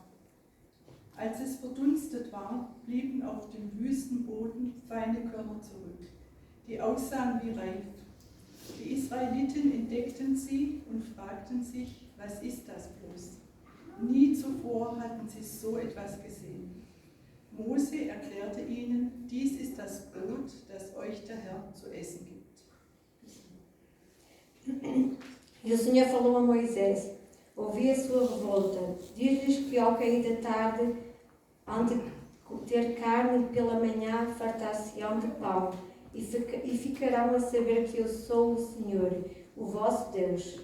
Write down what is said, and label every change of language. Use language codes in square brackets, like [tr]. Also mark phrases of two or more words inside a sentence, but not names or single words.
[de] Als es verdunstet war, blieben auf dem Wüstenboden feine Körner zurück, die aussahen wie reif. Die Israeliten entdeckten sie und fragten sich, was ist das bloß? Nie zuvor hatten sie so etwas gesehen. Mose erklärte ihnen, dies ist das Brot, das euch der Herr zu essen gibt. [pt] E o Senhor falou a Moisés: ouvi a sua revolta, diz-lhes que ao cair da tarde hão de ter carne pela manhã, fartar-se-ão de pão, e ficarão a saber que eu sou o Senhor, o vosso Deus.